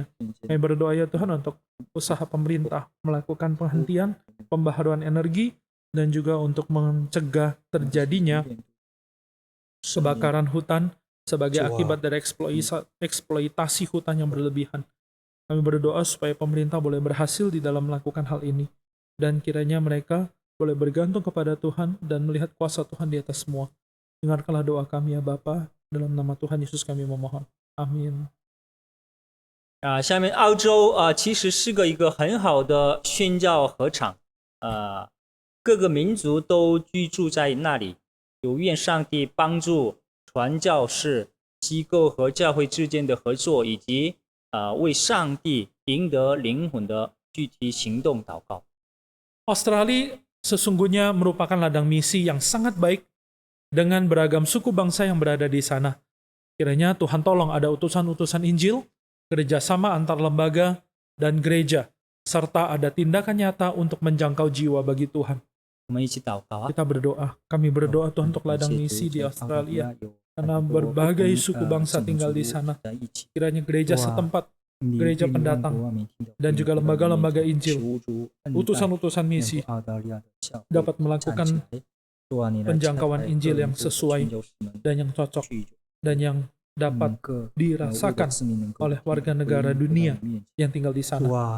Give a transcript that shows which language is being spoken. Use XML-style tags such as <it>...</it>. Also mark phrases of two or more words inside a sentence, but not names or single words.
<id>Kami berdoa ya Tuhan untuk usaha pemerintah melakukan penghentian, pembaharuan energi, dan juga untuk mencegah terjadinya kebakaran hutan sebagai akibat dari eksploitasi hutan yang berlebihan. Kami berdoa supaya pemerintah boleh berhasil di dalam melakukan hal ini, dan kiranya mereka boleh bergantung kepada Tuhan dan melihat kuasa Tuhan di atas semua. Dengarkanlah doa kami ya Bapa, dalam nama Tuhan Yesus kami memohon. Amin.</id> <zh>下面澳洲其实是一个很好的宣教合场，各个民族都居住在那里，有愿上帝帮助传教士、机构和教会之间的合作，以及为上帝赢得灵魂的具体行动祷告。</zh> <id>Australia sesungguhnya merupakan ladang misi yang sangat baik dengan beragam suku bangsa yang berada di sana. Kiranya Tuhan tolong ada utusan-utusan Injil, kerjasama antar lembaga dan gereja, serta ada tindakan nyata untuk menjangkau jiwa bagi Tuhan.</id> <zh>我们一起祷告啊！</zh> <id>Kita berdoa, kami berdoa Tuhan untuk ladang misi di Australia, karena berbagai suku bangsa tinggal di sana. Kiranya gereja setempat, gereja pendatang, dan juga lembaga-lembaga Injil, utusan-utusan misi, dapat melakukan penjangkauan Injil yang sesuai dan yang cocok, dan yang dapat dirasakan oleh warga negara dunia yang tinggal di sana.</id>